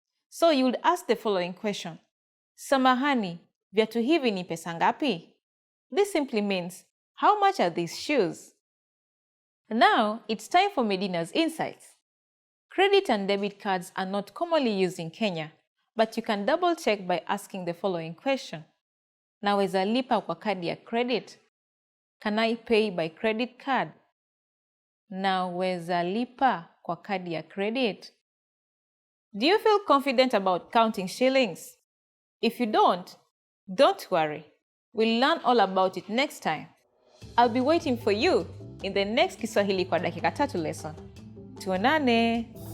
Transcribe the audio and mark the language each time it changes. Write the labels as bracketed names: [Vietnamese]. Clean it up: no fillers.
[English] So you would ask the following question. [Swahili] Samahani, viatu hivi ni pesa ngapi? [English] This simply means, how much are these shoes? Now, it's time for Medina's insights. Credit and debit cards are not commonly used in Kenya, but you can double check by asking the following question. [Swahili] Naweza lipa kwa kadi ya credit? [English] Can I pay by credit card? [Swahili] Naweza lipa kwa kadi ya credit? [English] Do you feel confident about counting shillings? If you don't worry. We'll learn all about it next time. I'll be waiting for you in the next Kiswahili kwa dakika 3 lesson. [Swahili] Tuonane!